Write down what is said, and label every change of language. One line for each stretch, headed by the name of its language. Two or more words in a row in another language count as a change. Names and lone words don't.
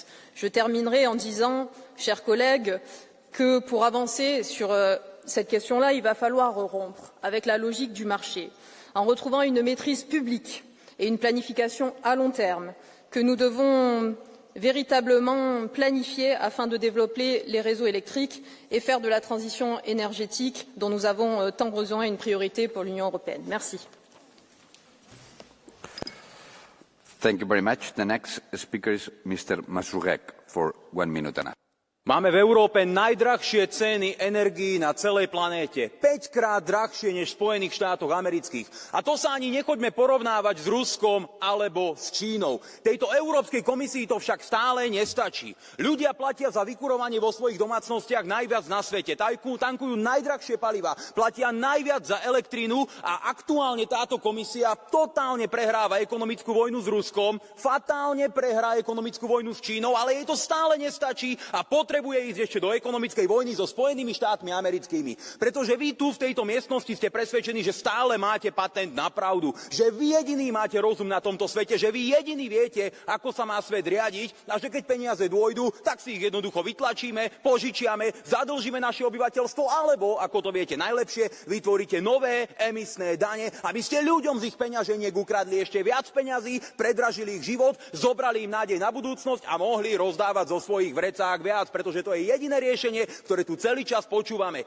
French: Je terminerai en disant, chers collègues, que pour avancer sur cette question-là, il va falloir rompre avec la logique du marché, en retrouvant une maîtrise publique et une planification à long terme que nous devons véritablement planifier afin de développer les réseaux électriques et faire de la transition énergétique dont nous avons tant besoin une priorité pour l'Union européenne. Merci.
English: Thank you very much. The next speaker is Mr. Mazurek for 1 minute and a half.
Slovak: Máme v Európe najdrahšie ceny energií na celej planéte. 5-krát drahšie než v Spojených štátoch amerických. A to sa ani nechoďme porovnávať s Ruskom alebo s Čínou. Tejto Európskej komisii to však stále nestačí. Ľudia platia za vykurovanie vo svojich domácnostiach najviac na svete. Tankujú najdrahšie paliva, platia najviac za elektrínu a aktuálne táto komisia totálne prehráva ekonomickú vojnu s Ruskom, fatálne prehrá ekonomickú vojnu s Čínou, ale jej to stále nestačí a potrebuje ísť ešte do ekonomickej vojny so Spojenými štátmi americkými. Pretože vy tu v tejto miestnosti ste presvedčení, že stále máte patent na pravdu, že vy jediní máte rozum na tomto svete, že vy jediní viete, ako sa má svet riadiť a že keď peniaze dôjdu, tak si ich jednoducho vytlačíme, požičiame, zadlžíme naše obyvateľstvo, alebo, ako to viete najlepšie, vytvoríte nové emisné dane, aby ste ľuďom z ich peňaženiek ukradli ešte viac peňazí, predražili ich život, zobrali im nádej na budúcnosť a mohli rozdávať zo svojich vrecák viac, pretože to je jediné riešenie, ktoré tu celý čas počúvame.